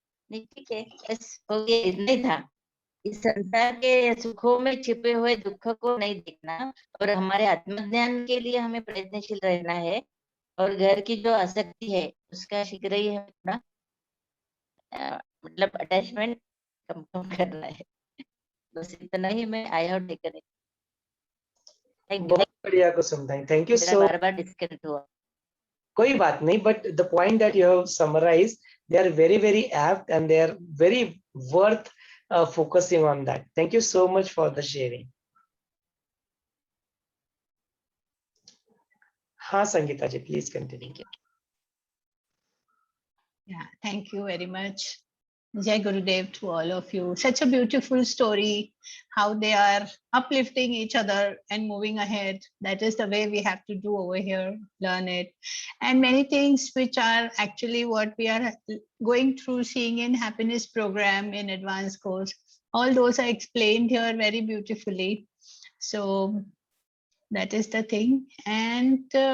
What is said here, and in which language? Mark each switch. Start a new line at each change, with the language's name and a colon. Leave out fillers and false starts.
Hindi: ठीक है, बस हो गया, इतना ही था। इस संसार के सुखों में छिपे हुए दुख को नहीं देखना और हमारे आत्मज्ञान के लिए हमें प्रयत्नशील रहना है और घर की जो आसक्ति है उसका शीघ्र ही हमें थोड़ा मतलब अटैचमेंट कम करना है। बस इतना ही मैं
English: I have taken it.
Hindi: बहुत बढ़िया कुसुम ताई,
English: Thank you so.
Hindi: Bar bar disconnect हुआ, कोई बात नहीं,
English: but the point that you have summarized, they are very very apt and they are very worth focusing on that. Thank you so much for the sharing.
Hindi: हाँ संगीता जी,
English: please continue. Yeah, thank you very much. Jai Gurudev to all of you. Such a beautiful story, how they are uplifting each other and moving ahead. That is the way we have to do over here, learn it. And many things which are actually what we are going through, seeing in happiness program in advanced course, all those are explained here very beautifully. So that is the thing. And